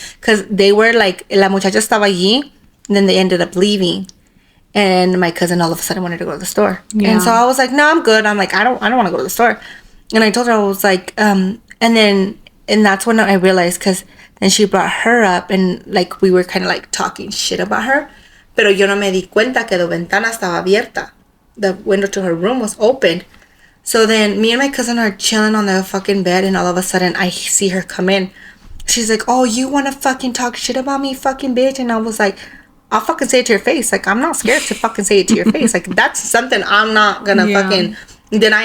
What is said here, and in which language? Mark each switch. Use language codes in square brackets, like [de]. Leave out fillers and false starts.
[en] Because they were like, [es] la muchacha estaba allí. [en] And then they ended up leaving. And my cousin all of a sudden wanted to go to the store. Yeah. And so I was like, no, I'm good. I'm like, I don't want to go to the store. And I told her, I was like, and that's when I realized, because then she brought her up and like we were kind of like talking shit about her. [es] Pero yo no me di cuenta que la ventana estaba abierta. [en] The window to her room was open. So then me and my cousin are chilling on the fucking bed, and all of a sudden I see her come in. She's like, oh, you want to fucking talk shit about me, fucking bitch? And I was like, I'll fucking say it to your face. Like, I'm not scared to fucking say it to your face. Like, that's something I'm not gonna fucking deny.